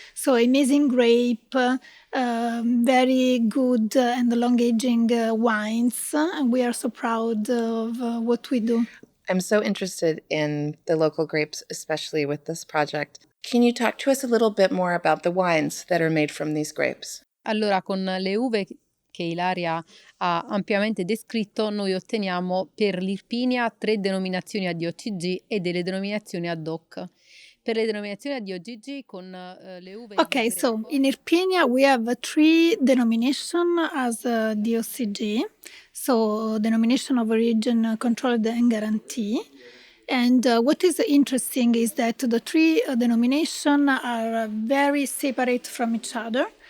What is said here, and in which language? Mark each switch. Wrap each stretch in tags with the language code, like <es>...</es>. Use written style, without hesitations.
<en>So amazing grape. Very good and long aging wines, and we are so proud of what we do. I'm so interested in the local grapes, especially with this project. Can you talk to us a little bit more about the wines that are made from these grapes?</en> <it>Allora, con le uve che Ilaria ha ampiamente descritto, noi otteniamo per l'Irpinia 3 denominazioni a DOCG e delle denominazioni ad hoc. Per le denominazioni a DOCG con le uve</it> <en>Okay, so in Irpinia we have 3 denomination as DOCG, so denomination of origin, controlled and guarantee. And what is interesting is that the 3 denomination are very separate from each other.</en>